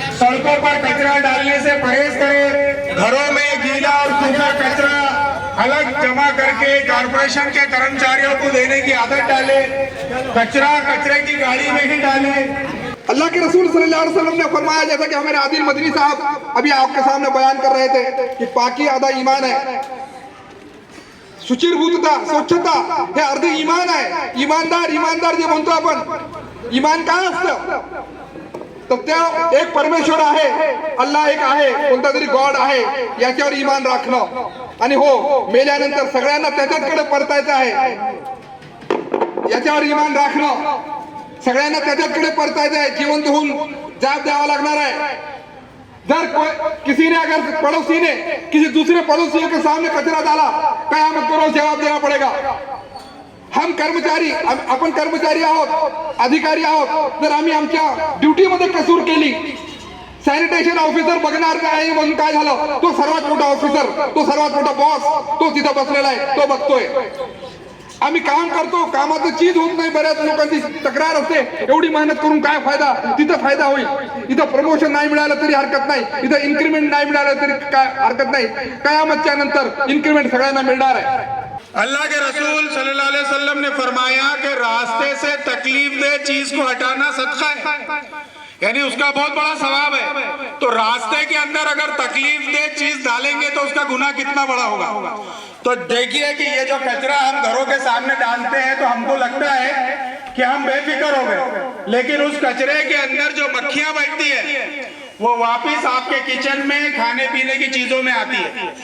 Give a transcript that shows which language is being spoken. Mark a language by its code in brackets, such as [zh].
[hi] सड़कों पर कचरा डालने से परहेज करें। घरों में गीला और सूखा कचरा अलग जमा करके कॉर्पोरेशन के कर्मचारियों को देने की आदत डालें। कचरे की गाड़ी में ही डालें। अल्लाह के रसूल सल्लल्लाहु अलैहि वसल्लम ने फरमाया, जैसा कि हमारे आदिल मदनी साहब अभी आपके सामने बयान कर रहे थे कि पाकी आधा ईमान है, [mr] शुचिरभूतता स्वच्छता हे अर्धे ईमान आहे। ईमानदार जे म्हणतो आपण, ईमान काय असतं तर त्या एक परमेश्वर आहे, अल्लाह एक आहे, कोणता तरी गॉड आहे, याच्यावर ईमान राखणं आणि हो मेल्यानंतर सगळ्यांना त्याच्याकडे परतायचं आहे, याच्यावर ईमान राखणं, सगळ्यांना त्याच्याकडे परतायचं आहे, जिवंत होऊन जाब द्यावा लागणार आहे। [hi] अगर किसी ने अगर पड़ोसी ने किसी दूसरे पड़ोसियों के सामने कचरा डाला, कयामत को रोज जवाब देना पड़ेगा। हम कर्मचारी, [mr] आपण कर्मचारी आहोत, अधिकारी आहोत, जर आम्ही आमच्या ड्युटीमध्ये कसूर केली, सॅनिटेशन ऑफिसर बघणार काय म्हणून काय झालं, तो सर्वात मोठा ऑफिसर, तो सर्वात मोठा बॉस, तो तिथं बसलेला आहे, तो बघतोय। आम्ही काम करतो, कामाचं चीज होत नाही, बऱ्याच लोकांची तक्रार असते, एवढी मेहनत करून काय फायदा, तिथं फायदा होईल, इथं प्रमोशन नाही मिळालं तरी हरकत नाही, इथं इन्क्रीमेंट नाही मिळालं तरी काय हरकत नाही, कयामतच्या नंतर इन्क्रीमेंट सगळ्यांना मिळणार आहे। [hi] अल्लाह के रसूल सल्लल्लाहु अलैहि वसल्लम ने फरमाया कि रास्ते से तकलीफ दे चीज को हटाना सदका है, यानी उसका बहुत बड़ा सवाब है। तो रास्ते के अंदर अगर तकलीफ दे चीज डालेंगे तो उसका गुनाह कितना बड़ा होगा। तो देखिए कि ये जो कचरा हम घरों के सामने डालते हैं तो हमको लगता है कि हम बेफिक्र हो गए, लेकिन उस कचरे के अंदर जो मक्खियां बैठती है वो वापिस आपके किचन में खाने पीने की चीजों में आती है।